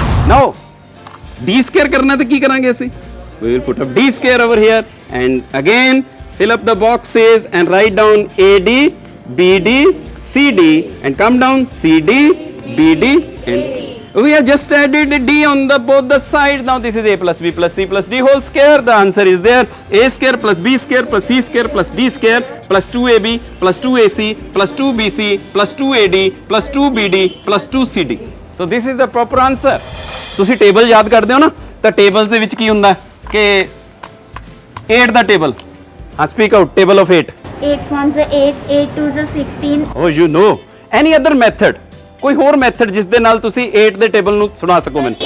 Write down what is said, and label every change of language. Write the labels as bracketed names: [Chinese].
[English] Now D square [Hindi] करना तो की करेंगे ऐसे? [English] We will put up D square over here and again fill up the boxes and write down AD, BD, CD and come down CD, BD and we have just added a D on the both the sides. Now this is A plus B plus C plus D whole square. The answer is there. A square plus B square plus C square plus D square plus 2AB plus 2AC plus 2BC plus 2AD plus 2BD plus 2CD. So this is the proper answer. [Punjabi] ਤੁਸੀਂ table ਯਾਦ ਕਰਦੇ ਹੋ ਨਾ, ਤਾਂ tables ਦੇ ਵਿੱਚ ਕੀ ਹੁੰਦਾ ਕਿ 8 ਦਾ ਟੇਬਲ. [English] ਹਾਂ, speak out. Table of 8. 8 ones are 8, 8 twos are 16. Oh, you know. Any other method? [Punjabi] ਕੋਈ ਹੋਰ ਮੈਥਡ ਜਿਸ ਦੇ ਨਾਲ ਤੁਸੀਂ 8 ਦੇ ਟੇਬਲ ਨੂੰ ਸੁਣਾ ਸਕੋ ਮੈਨੂੰ?